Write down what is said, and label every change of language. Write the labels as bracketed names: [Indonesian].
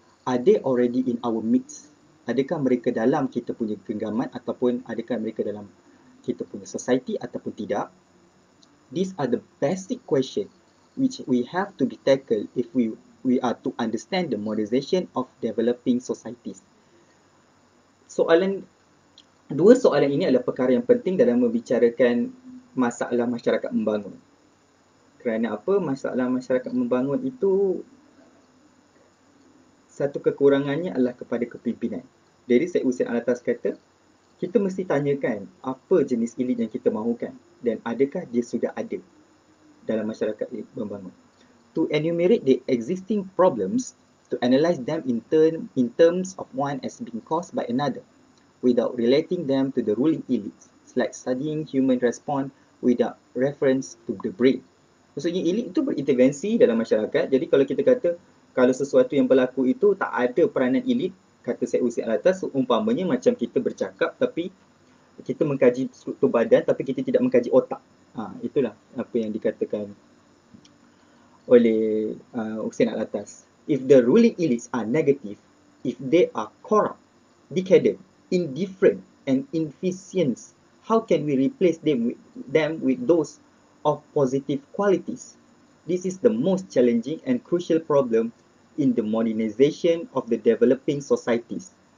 [English] Are they already in our midst? [Malay] Adakah mereka dalam kita punya genggaman ataupun adakah mereka dalam kita punya society ataupun tidak? [English] These are the basic questions which we have to be tackled if we are to understand the modernization of developing societies. [Malay] Dua soalan ini adalah perkara yang penting dalam membicarakan masalah masyarakat membangun. Kerana apa? Masalah masyarakat membangun itu satu kekurangannya adalah kepada kepimpinan. Jadi Syed Hussein Alatas kata, kita mesti tanyakan apa jenis elit yang kita mahukan dan adakah dia sudah ada dalam masyarakat membangun. [English] To enumerate the existing problems, to analyze them in terms of one as being caused by another, without relating them to the ruling elites, it's like studying human response without reference to the brain. [Malay] Maksudnya elit itu berintervensi dalam masyarakat. Jadi kalau kita kata kalau sesuatu yang berlaku itu tak ada peranan elit, kata Syed Hussein Alatas, umpamanya macam kita bercakap tapi kita mengkaji struktur badan tapi kita tidak mengkaji otak. Itulah apa yang dikatakan oleh Hussein Alatas. [English] If the ruling elites are negative, if they are corrupt, decadent, indifferent and inefficient, how can we replace them with those of positive qualities? This is the most challenging and crucial problem in the modernization of the developing societies.